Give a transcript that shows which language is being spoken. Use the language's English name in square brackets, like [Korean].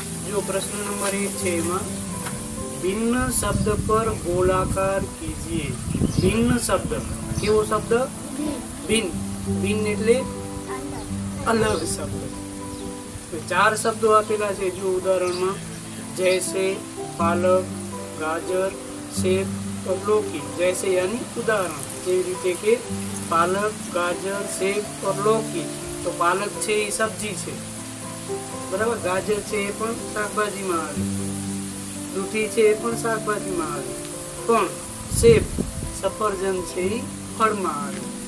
[Gujarati] જો પ્રશ્ન નંબર 1 છે, એમાં [Hindi] भिन्न शब्द पर गोलाकार कीजिए. [Gujarati] भिन्न शब्द, કેવો શબ્દ? भिन्न. भिन्न એટલે અલગ શબ્દ. તો 4 શબ્દો આપેલા છે. જો ઉદાહરણમાં [Hindi] जैसे, पालक, गाजर, सेब और लौकी. जैसे यानी उदाहरण. [Gujarati] જેવી રીતે કે પાલક, ગાજર, સેબ और लौकी. તો પાલક છે એ સબ્જી છે. બરાબર. ગાજર છે એ પણ શાકભાજીમાં આવે, દૂધી છે એ પણ શાકભાજીમાં આવે, પણ સેબ સફરજન છે એ ફળમાં આવે.